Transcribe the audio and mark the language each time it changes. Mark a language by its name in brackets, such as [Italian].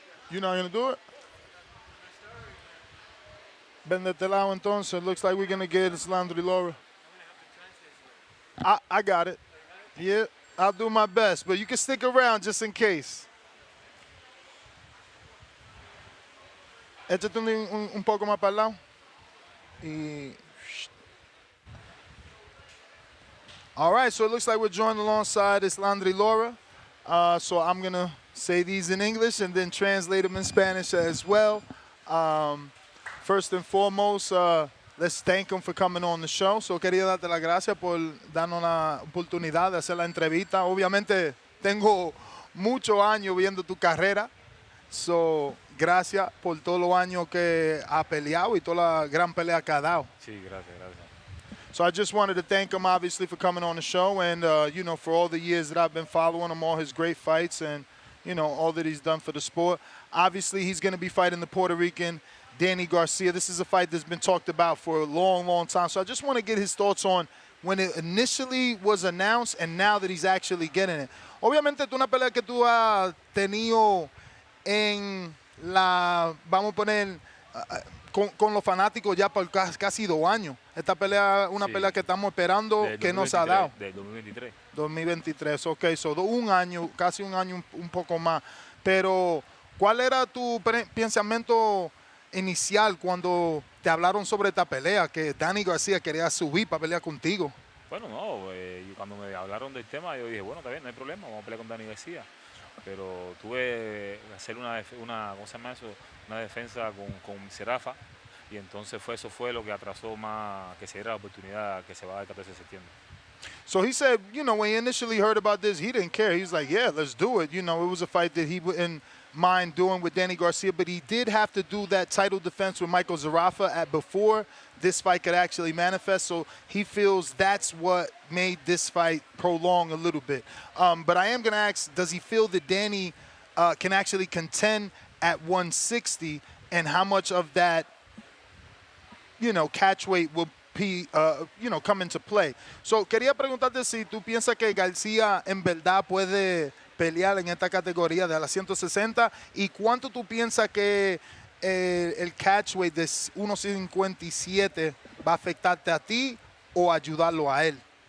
[English] You not gonna do it? [Spanish] Ven de este lado entonces. [English] Looks like we're gonna get Erislandy Lara. I got it. Yeah, I'll do my best, but you can stick around just in case. [Spanish] Échate un poco más para el lado. [English] Y all right, so it looks like we're joined alongside Erislandy Lara. So I'm going to say these in English and then translate them in Spanish as well. First and foremost, let's thank him for coming on the show. [Spanish] So quería darte las gracias por darnos la oportunidad de hacer la entrevista. Obviamente tengo muchos años viendo tu carrera. So gracias por todos los años que ha peleado y toda la gran pelea que ha dado. Sí, gracias, gracias. [English] So I just wanted to thank him, obviously, for coming on the show and, you know, for all the years that I've been following him, all his great fights and, you know, all that he's done for the sport. Obviously, he's going to be fighting the Puerto Rican Danny Garcia. This is a fight that's been talked about for a long, long time. So I just want to get his thoughts on when it initially was announced and now that he's actually getting it. [Spanish] Obviamente, es una pelea que tú has tenido en la, vamos a poner, con los fanáticos ya por casi 2 años. Esta pelea es una pelea que estamos esperando que nos ha dado. De 2023. 2023, ok. So, un año, casi un año, un poco más. Pero, ¿cuál era tu pensamiento inicial cuando te hablaron sobre esta pelea? Que Danny García quería subir para pelear contigo. Bueno, no, cuando me hablaron del tema, yo dije, bueno, está bien, no hay problema, vamos a pelear con Danny García. Pero tuve que hacer ¿cómo se llama eso? Una defensa con Serafa y entonces eso fue lo que atrasó más que se diera la oportunidad que se va a dar el 14 de septiembre. [English] So he said, you know, when he initially heard about this, he didn't care. He was like, yeah, let's do it. You know, it was a fight that he wouldn't mind doing with Danny Garcia, but he did have to do that title defense with Michael Zarafa before this fight could actually manifest. So he feels that's what made this fight prolong a little bit. But I am going to ask, does he feel that Danny can actually contend at 160, and how much of that, you know, catch weight will you know, come into play? [Spanish] So quería preguntarte si tú piensas que García en verdad puede pelear en esta categoría de las 160 y cuánto tú piensas que el catch weight de 157 va a afectarte a ti o ayudarlo a él.